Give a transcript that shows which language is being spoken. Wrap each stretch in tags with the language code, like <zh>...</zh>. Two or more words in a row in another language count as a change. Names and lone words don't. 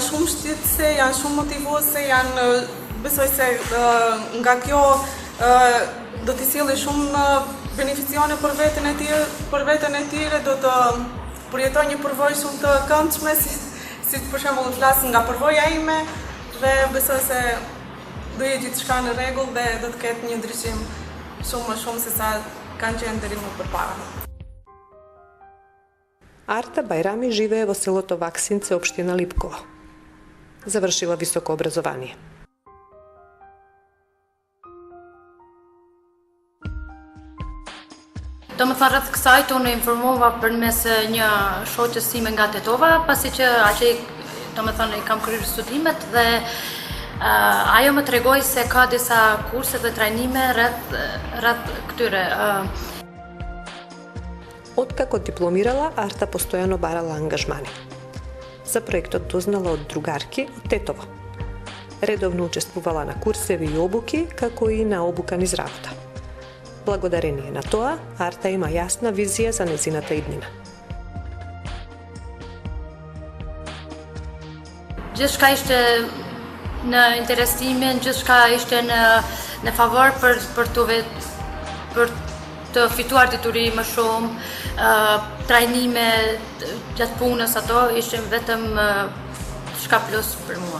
<sq>shumë shtytëse, janë shumë motivuese, besoj se nga kjo do t'i sjellë shumë beneficione për veten e tyre, do të përjetoj një përvojë shumë të këndshme, si për shembull flas nga përvoja ime dhe besoj se do jetë gjithçka në rregull dhe do të ketë një ndryshim shumë më shumë se sa kanë qenë deri më përpara.</sq> <mk>Арта Бајрами живее во селото Ваксинце, општина Липково. Завршила високо образование.</mk> <sq>Do më thënë rreth kësaj unë informova përmes një shoqes time nga Tetova, pasi që aqe do më thënë i kam kryer studimet dhe ajo më tregoi se ka disa kurse dhe trajnime rreth këtyre.</sq> <mk>Откако дипломирала, Арта постојано барала ангажмани. За проектот дознала од другарки од Тетово. Редовно учествувала на курсеви и обуки, како и на обука низ работа. Благодарение на тоа, Арта има јасна визија за нејзината иднина.</mk> <sq>Gjithçka ishte në interesimin, gjithçka ishte në favor për të fituar dituri më shumë, trajnime gjatë punës, ato ishte vetëm shka plus për mua.</sq>